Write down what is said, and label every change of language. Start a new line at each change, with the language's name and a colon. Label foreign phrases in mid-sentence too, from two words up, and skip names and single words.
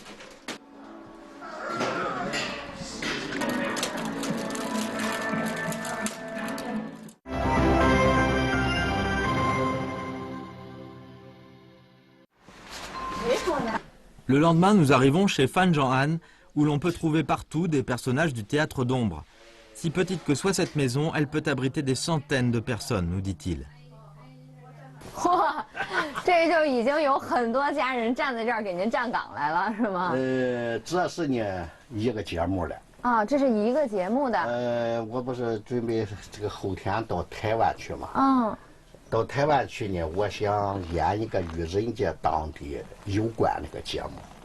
French: Le lendemain, nous arrivons chez Fan Zhong'an, où l'on peut trouver partout des personnages du théâtre d'ombre. Si petite que soit cette maison, elle peut abriter des centaines de personnes, nous dit-il.
Chinese: 哇，这就已经有很多家人站在这儿给您站岗来了，是吗？这是呢一个节目了。啊，这是一个节目的。我不是准备这个后天到台湾去吗？嗯。到台湾去呢，我想演一个与人家当地有关那个节目。